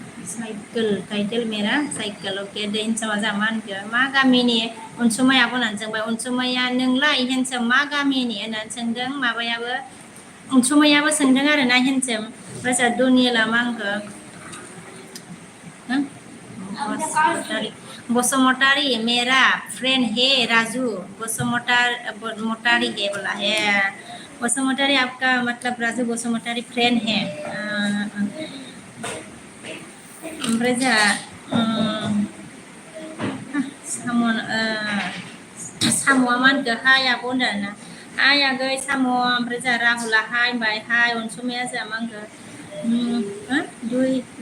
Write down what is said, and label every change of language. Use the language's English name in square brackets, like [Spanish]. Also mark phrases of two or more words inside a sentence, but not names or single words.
[Hindi] टाइटेल मेरा साइकेल [Bodo] ओके दै हिनजावा जा मा होनखो मा गामिनि अनसुमाया बुंनानै सोंबाय अनसुमाया नोंलाय हेनसाम मा गामिनि होननानै सोंदों माबायाबो अनसुमायाबो सोंदों आरो ना हेनसाम ओमफ्राय जा दनियेला मा होनखो बसुमतारी [Hindi] मेरा फ्रेंड है राजू बसुमतारी है बोला है बसुमतारी आपका मतलब राजू बसुमतारी फ्रेंड है [Bodo] ओमफ्राय जा साम'आ मा होनखो हाय आब' होनदों आरोना हाय आगै साम' ओमफ्राय जा राहुला हाय होनबाय हाय अनसुमाया जा मा होनखो दुइ